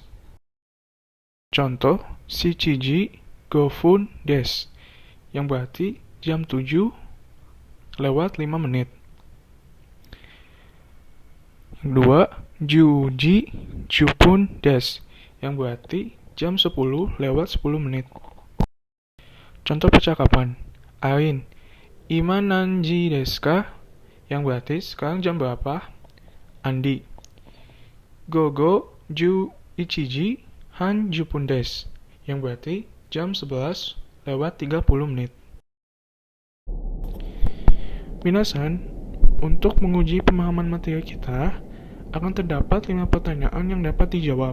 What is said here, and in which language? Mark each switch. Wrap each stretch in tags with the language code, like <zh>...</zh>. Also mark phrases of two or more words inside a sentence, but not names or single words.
<id>Contoh,</id> <ja>七時五分です,</ja> <id>yang berarti jam 7 lewat 5 menit. Yang kedua,</id> <ja>十時十分です,</ja> <id>yang berarti jam 10 lewat 10 menit. Contoh percakapan,</id> <ja>Arin、今何時ですか?</ja> <id>Yang berarti sekarang jam berapa? Andi,</id> <ja>午後十一時半十分です,</ja> <id>yang berarti jam 11 lewat 30 menit. Minasan, untuk menguji pemahaman materi kita, akan terdapat 5 pertanyaan yang dapat dijawab.</id>